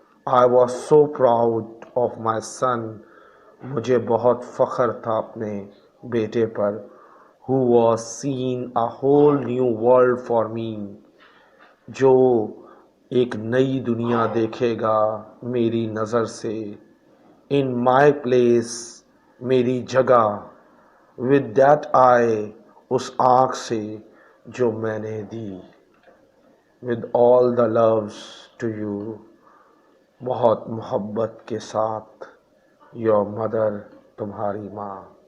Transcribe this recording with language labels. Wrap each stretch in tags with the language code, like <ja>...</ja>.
<en>I was so proud of my son،</en> <ur>مجھے بہت فخر تھا اپنے بیٹے پر.</ur> <en>who was seeing a whole new world for me،</en> <ur>جو ایک نئی دنیا دیکھے گا میری نظر سے.</ur> <en>in my place،</en> <ur>میری جگہ.</ur> <en>with that eye،</en> <ur>اس آنکھ سے جو میں نے دی.</ur> <en>with all the loves to you،</en> <ur>بہت محبت کے ساتھ.</ur> <en>your mother،</en> <ur>تمہاری ماں.</ur>